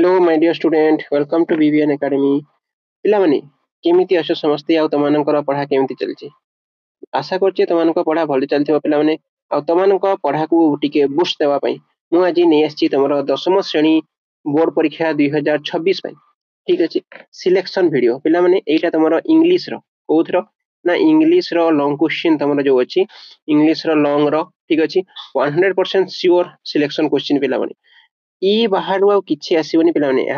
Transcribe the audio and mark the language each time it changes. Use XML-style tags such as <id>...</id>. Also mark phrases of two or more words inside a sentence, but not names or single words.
<en>Hello, my dear student. Welcome to BBN Academy.</en> <or>ପିଲାମାନେ କେମିତି ଅଛ ସମସ୍ତେ ଆଉ ତମାନଙ୍କର ପଢା କେମିତି ଚାଲିଛି ଆଶା କରୁଛି ତମାନଙ୍କ ପଢା ଭଲ ଚାଲିଥିବ ପିଲାମାନେ ଆଉ ତମାନଙ୍କ ପଢାକୁ ଟିକେ ବୁଷ୍ଟ ଦେବା ପାଇଁ ମୁଁ ଆଜି ନେଇ ଆସିଛି ତମର ଦଶମ ଶ୍ରେଣୀ ବୋର୍ଡ ପରୀକ୍ଷା 2026 ପାଇଁ ଠିକ ଅଛି</or> <en>selection video</en> <or>ପିଲାମାନେ ଏଇଟା ତମର ଇଂଲିଶ ର କୋଉଥର ନା ଇଂଲିଶ ର</or> <en>long question</en> <or>ତମର ଯୋଉ ଅଛି ଇଂଲିଶ ର ଲଙ୍ଗ ର ଠିକ ଅଛି 100%</or> <en>sure selection question</en> <or>ପିଲାମାନେ ଇ ବାହାରୁ ଆଉ କିଛି ଆସିବନି ପିଲାମାନେ ଏହା</or>